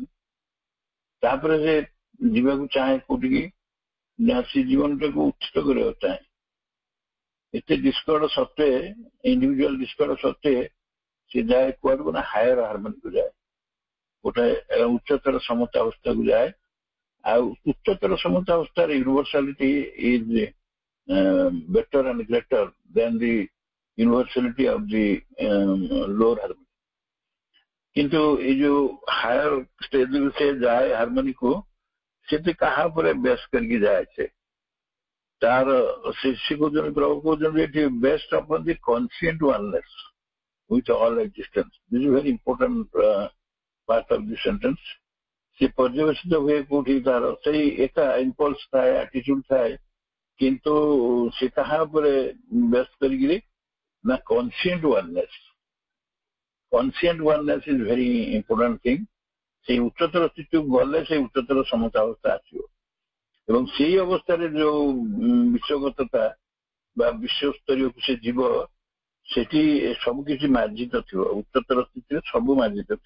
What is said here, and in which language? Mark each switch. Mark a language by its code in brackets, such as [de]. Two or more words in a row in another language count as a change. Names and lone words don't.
[or] ତାପରେ ସେ ଯିବାକୁ ଚାହେଁ କୋଉଠିକି ନା ସେ ଜୀବନଟାକୁ ଉଚ୍ଚିତ କରିବାକୁ ଚାହେଁ। ଏତେ ଡିସ୍କର୍ଡ ସତ୍ତ୍ୱେ, [en] individual discord [or] ସତ୍ତ୍ୱେ ସେ ଯାଏ କୁଆଡକୁ ନା [en] higher harmonyku [or] ଯାଏ, ଗୋଟେ ଉଚ୍ଚତର ସମତା ଅବସ୍ଥାକୁ ଯାଏ। ଆଉ ଉଚ୍ଚତର ସମତା ଅବସ୍ଥାରେ [en] universality is better and greater than the universality of the lower harmony. [or] କିନ୍ତୁ ଏଇ ଯୋଉ ହାୟର ଷ୍ଟେଜକୁ ସେ ଯାଏ ହାରମୋନିକୁ, ସେଠି କାହା ଉପରେ ବେସ୍ କରିକି ଯାଏ ସେ, ତାର ସେ କହୁଛନ୍ତି, ପ୍ରଭୁ କହୁଛନ୍ତି ଏଠି [en] based upon the conscient oneness with all existence. This is very important part of the sentence. [or] ସେ ପର୍ଯ୍ୟବେସିତ ହୁଏ କୋଉଠି, ତାର ସେଇ ଏକା ଇମ୍ପଲ୍ସ ଥାଏ, ଆଟିଚ୍ୟୁଡ ଥାଏ, କିନ୍ତୁ ସେ କାହା ଉପରେ ବେସ୍ କରିକିରି ନା [en] conscient oneness. conscient oneness is very important thing. [or] ସେଇ ଉଚ୍ଚତର ସ୍ଥିତିକୁ ଗଲେ ସେଇ ଉଚ୍ଚତର ସମତା ଅବସ୍ଥା ଆସିବ, ଏବଂ ସେଇ ଅବସ୍ଥାରେ ଯୋଉ ବିଶ୍ୱଗତତା ବା ବିଶ୍ୱସ୍ତରୀୟକୁ ସେ ଯିବ, ସେଠି ସବୁକିଛି ମାର୍ଜିତ ଥିବ, ଉଚ୍ଚତର ସ୍ଥିତିରେ ସବୁ ମାର୍ଜିତ ଥିବ।